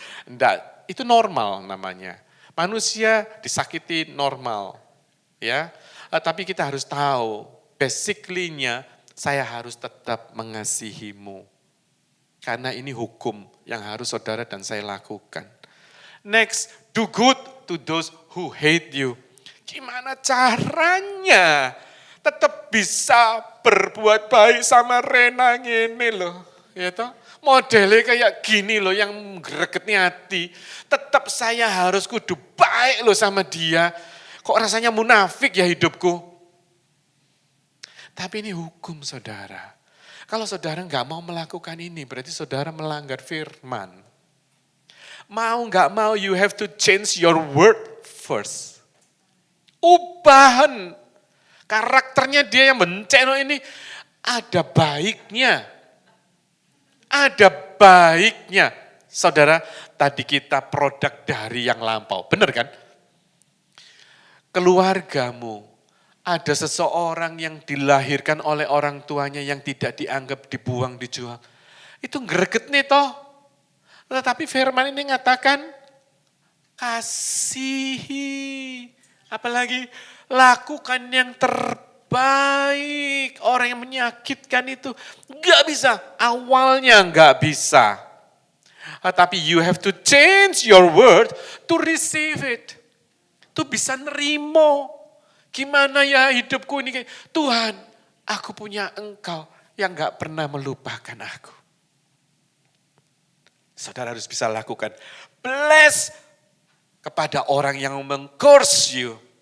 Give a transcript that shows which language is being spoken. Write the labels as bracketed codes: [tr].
[id] Enggak, itu normal namanya. Manusia disakiti normal. Ya, tapi kita harus tahu, basically-nya saya harus tetap mengasihimu. Karena ini hukum yang harus saudara dan saya lakukan. [en] Next, do good to those who hate you. [id] Gimana caranya tetap bisa berbuat baik sama Rena ini loh. Ya toh? Modelnya kayak gini loh yang gregetnya hati. Tetap saya harus kudu baik loh sama dia. Kok rasanya munafik ya hidupku. Tapi ini hukum saudara. Kalau saudara nggak mau melakukan ini berarti saudara melanggar firman. Mau nggak mau [en] you have to change your word first. [id] Ubahan. Karakternya dia yang benceno ini ada baiknya. Ada baiknya. Saudara, tadi kita produk dari yang lampau. Benar kan? Keluargamu, ada seseorang yang dilahirkan oleh orang tuanya yang tidak dianggap, dibuang, dijual. Itu greget nih toh. Tetapi firman ini mengatakan, kasihi. Apalagi lakukan yang terbaik. Orang yang menyakitkan itu gak bisa. Awalnya gak bisa. Tapi [en] you have to change your word to receive it. [id] Itu bisa nerimo. Gimana ya hidupku ini. Tuhan, aku punya engkau yang gak pernah melupakan aku. Saudara harus bisa lakukan. Bless kepada orang yang [en] meng-curse you.